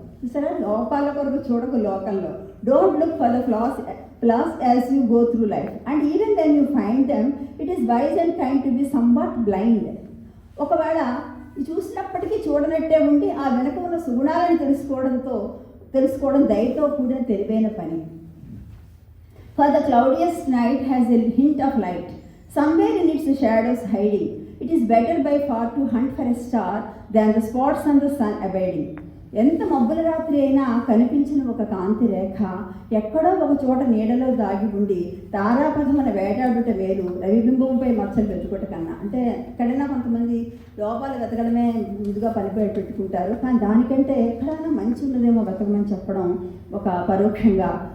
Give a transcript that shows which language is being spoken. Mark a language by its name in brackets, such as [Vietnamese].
[Telugu] చూసారా, లోపాల కొరకు చూడకు లోకంలో. [English] Don't look for the flaws as you go through life and even when you find them it is wise and kind to be somewhat blind. [Telugu] ఒకవేళ చూసినప్పటికీ చూడనట్టే ఉండి ఆ వెనక ఉన్న సుగుణాలను తెలుసుకోవడం దయతో కూడిన తెలివైన పని. [English] For the cloudiest night has a hint of light somewhere in its shadows hiding. It is better by far to hunt for a star than the spots on the sun abiding. [Telugu] ఎంత మబ్బుల రాత్రి అయినా కనిపించిన ఒక కాంతి రేఖ ఎక్కడో ఒక చోట నీడలో దాగి ఉండి తారాపథమన వేటాడుట వేరు రవిబింబంపై మచ్చలు వెతుకుట కన్నా. అంటే ఎక్కడైనా కొంతమంది లోపాలు వెతకడమే ముందుగా పనిపై పెట్టుకుంటారు, కానీ దానికంటే ఎక్కడైనా మంచి ఉన్నదేమో వెతకమని చెప్పడం ఒక పరోక్షంగా.